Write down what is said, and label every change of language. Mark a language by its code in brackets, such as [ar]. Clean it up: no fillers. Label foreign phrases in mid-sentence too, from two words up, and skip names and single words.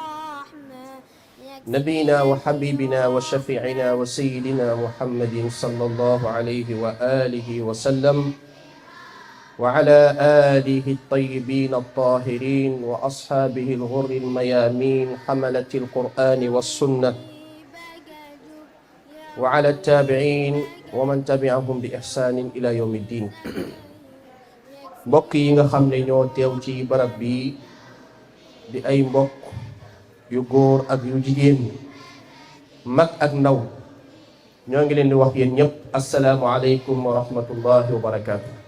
[ar] نبينا وحبيبنا وشفيعنا وسيدنا محمد صلى الله عليه وآله وسلم وعلى آله الطيبين الطاهرين وأصحابه الغر الميامين حملة القرآن والسنة وعلى التابعين ومن تبعهم بإحسان إلى يوم الدين. [wo] mbokk yi nga xam ne ñoo teew ci barab bi di ay mbokk yu góor ak yu jigéen, mag ak ndaw, ñoo ngi leen di wax yéen ñëpp [ar] السلام عليكم ورحمة الله وبركاته.